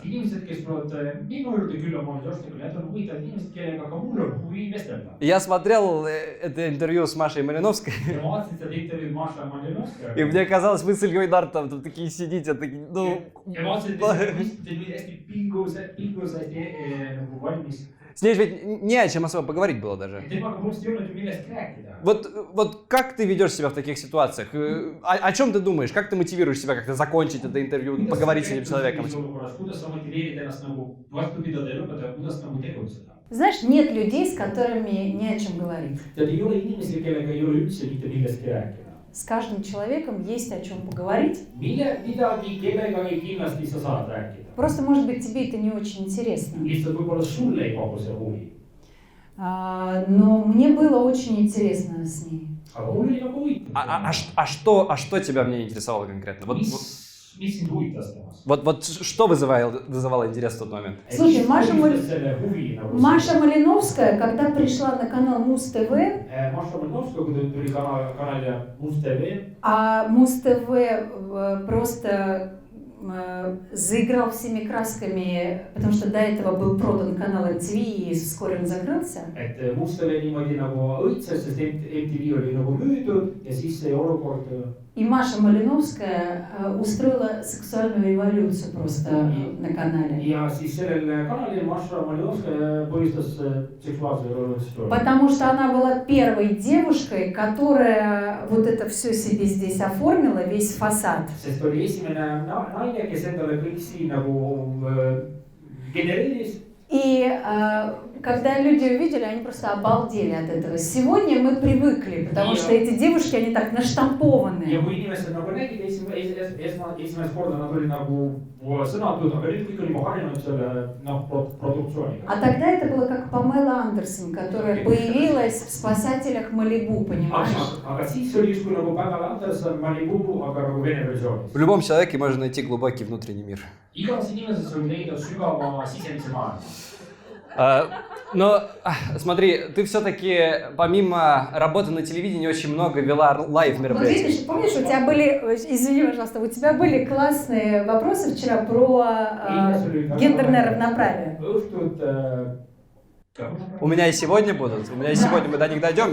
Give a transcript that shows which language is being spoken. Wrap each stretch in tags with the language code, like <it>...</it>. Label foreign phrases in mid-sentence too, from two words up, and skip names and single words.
<et>inimesed, kes tulevad minu juurde külla молодежникule, need on huvitavad inimesed, kellega ka mul on huvi vestelda.</et> <ru>Я смотрел это интервью с Машей Малиновской,</ru> <et>ja ma vaatasin seda intervjuud Maša Malinovskajaga.</et> <ru>и мне казалось, вы с Ильей Нартовым там такие сидите, такие, ну...</ru> <et>ja ma vaatasin, et te istute hästi pingusasti nagu valmis.</et> <ru>С ней ведь не о чем особо поговорить было даже.</ru> <et>Temaga просто ei olnud ju millestki rääkida.</et> <ru>Вот как ты ведешь себя в таких ситуациях? О чем ты думаешь? Как ты мотивируешь себя как-то закончить это интервью, поговорить с этим человеком?</ru> <et>Kuidas sa motiveerid ennast nagu vastu pidada ja lõpetada, kuidas nagu tegutseda?</et> <ru>Знаешь, нет людей, с которыми не о чем говорить.</ru> <et>Tead, ei ole inimesi, kellega ei ole üldse mitte millestki rääkida.</et> <ru>С каждым человеком есть о чем поговорить.</ru> <et>Midagi kellegagi kindlasti sa saad rääkida.</et> <ru>Просто, может быть, тебе это не очень интересно.</ru> <et>Lihtsalt võib-olla sulle ei paku see huvi.</et> <ru>Но мне было очень интересно с ней.</ru> <et>Aga mul oli nagu huvitav.</et> <ru>Что тебя мне интересовало конкретно?</ru> <et>Mis sind huvitas temast?</et> <ru>Вот что вызывало интерес в тот момент? Слушай,</ru> <et>huvi,</et> <ru>Маша Малиновская, когда пришла на канал Муз-ТВ,</ru> <et>Maša Malinovskaja, kui ta tuli kanalile Must.tv,</et> <ru>а Муз-ТВ просто заиграл всеми красками, потому что до этого был продан канал MTV и вскоре он закрылся.</ru> <et>et Must.tv niimoodi nagu õitses, sest MTV oli nagu müüdud ja siis see olukord.</et> <ru>И Маша Малиновская устроила сексуальную революцию просто на канале.</ru> <et>Ja siis sellel kanalil Maša Malinovskaja põhjustas seksuaalse revolutsiooni.</et> <ru>Потому что она была первой девушкой, которая вот это все себе здесь оформила, весь фасад.</ru> <et>Sest oli esimene naine, kes endale kõik siin nagu genereeris.</et> <ru>И когда люди увидели, они просто обалдели от этого. Сегодня мы привыкли, потому что эти девушки, они так наштампованные.</ru> <et>Ja kui inimesed nagu nägid esimest korda, nad olid nagu sõnatud, aga nüüd kõik on juba harjunud selle produktsiooniga.</et> <ru>А тогда это было как Памела Андерсон, которая появилась в «Спасателях Малибу», понимаешь?</ru> <et>Aga siis oli justkui nagu Pamela Anderson Malibu, aga nagu vene versioonis.</et> <ru>В любом человеке можно найти глубокий внутренний мир.</ru> <et>Igas inimeses võib leida sügava sisemise maailma.</et> <ru>Но смотри, ты все-таки помимо работы на телевидении очень много вела лайв мероприятий. Вот видишь, помнишь, у тебя были, извини, пожалуйста, у тебя были классные вопросы вчера про гендерное равноправие. У меня и сегодня будут, мы до них дойдем</ru>